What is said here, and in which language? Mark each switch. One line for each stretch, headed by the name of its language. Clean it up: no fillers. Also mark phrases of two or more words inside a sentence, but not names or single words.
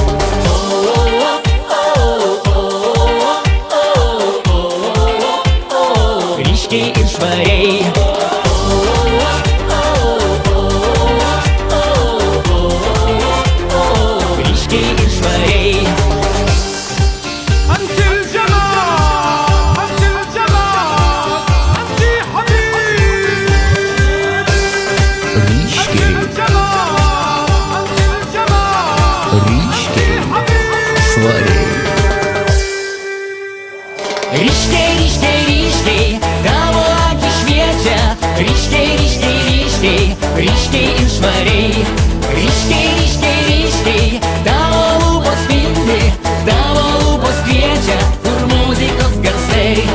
Lithuanian: Ryškiai ir švariai. Ryškiai ir švariai.
English: Until Jamal! Until Jamal! Until Habib!
Lithuanian: Ryškiai,
English: Until Jamal! Until Jamal!
Lithuanian: ryškiai,
English: Habib!
Lithuanian: švariai. Ryškiai, ryškiai, ryškiai tavo akys šviečia. Ryškiai, ryškiai, ryškiai, ryškiai ir švariai. Ryškiai, ryškiai, ryškiai tavo lūpos spindi, tavo lūpos kviečia, kur muzikos garsai.